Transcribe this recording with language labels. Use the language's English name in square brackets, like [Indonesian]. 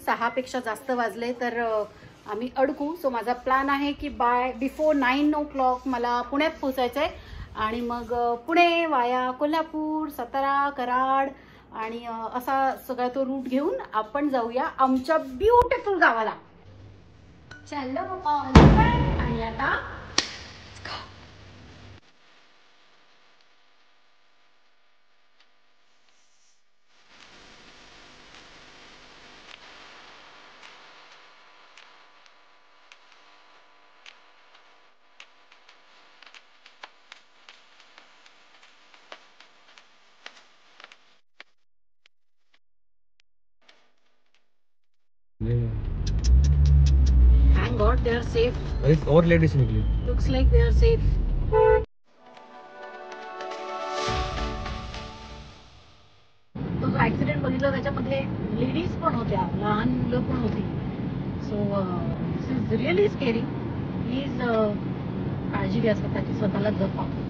[Marathi] 6 पेक्षा जास्त वाजले तर आम्ही अडकू. सो माझा प्लॅन आहे की बिफोर 9 o'clock मला पुण्यात पोहोचायचं आहे आणि मग पुणे वाया कोल्हापूर, सातारा, कराड आणि असा सगळा तो रूट घेऊन आपण जाऊया आमच्या ब्युटिफुल गावाला. चलो आणि आता [English] thank God they are safe. [Hindi] एक और लेडीज निकली. [English] Looks like they are safe. [Marathi] तो ऍक्सिडेंट बघितला त्याच्यामध्ये लेडीज पण होत्या, लहान मुलं पण होती. [English] So this is really scary. [Marathi] Please काळजी घ्या स्वतःची, स्वतःला जपा.